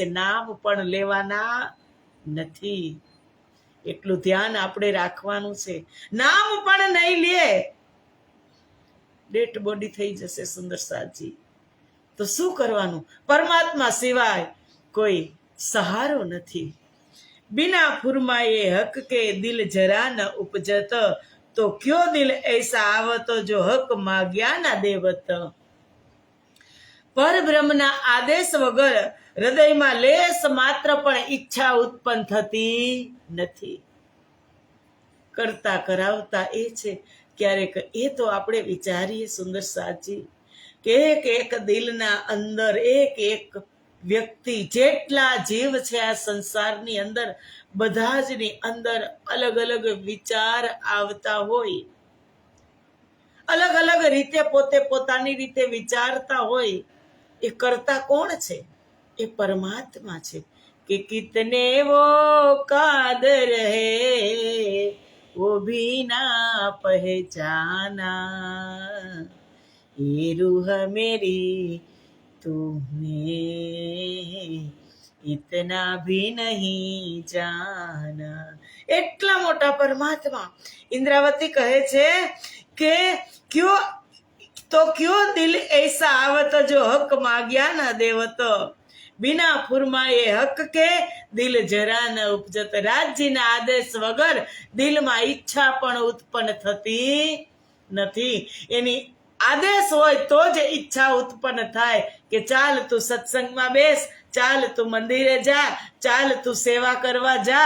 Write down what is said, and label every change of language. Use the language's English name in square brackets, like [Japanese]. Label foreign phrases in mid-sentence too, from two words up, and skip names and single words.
[Gujarati] નામ પણ લેવાના નથી. એટલું ધ્યાન આપણે રાખવાનું છે. નામ પણ નહીં લે, ડેડ બોડી થઈ જશે. સુંદર સાજી, તો શું કરવાનું? પરમાત્મા સિવાય કોઈ સહારો નથી. [Hindi] बिना फुरमाए हक के दिल जरा न उपजत, तो क्यों दिल ऐसा आवत जो हक माग्या न देवत. [Gujarati] પર બ્રહ્મના આદેશ વગર હૃદયમાં લેશ માત્ર પણ ઈચ્છા ઉત્પન્ન થતી નથી. કરતા કરાવતા એ છે. ક્યારેક એ તો આપણે વિચારીએ સુંદર સાજી, કે એક એક દિલના અંદર એક એક વ્યક્તિ, જેટલા જીવ છે આ સંસારની અંદર, બધા જ ની અંદર અલગ અલગ વિચાર આવતા હોય, અલગ અલગ રીતે પોતે પોતાની રીતે વિચારતા હોય. એ કરતા કોણ છે? એ પરમાત્મા છે. [Hindi] के कितने वो कादर है वो भी ना पहचाना, ये रूह मेरी तूने इतना भी नहीं जाना. [Gujarati] એટલા મોટા પરમાત્મા. ઇન્દ્રાવતી કહે છે કે [Hindi] क्यो दिल ऐसा आवत जो हक माग्या न देवत, बिना फुरमाए हक के दिल जरा न उपजत. [Gujarati] રાજજીના આદેશ વગર દિલમાં ઈચ્છા પણ ઉત્પન્ન થતી નથી. એની આદેશ હોય તો જ ઈચ્છા ઉત્પન્ન થાય કે ચાલ તું સત્સંગમાં બેસ, ચાલ તું મંદિરે જા, ચાલ તું સેવા કરવા જા.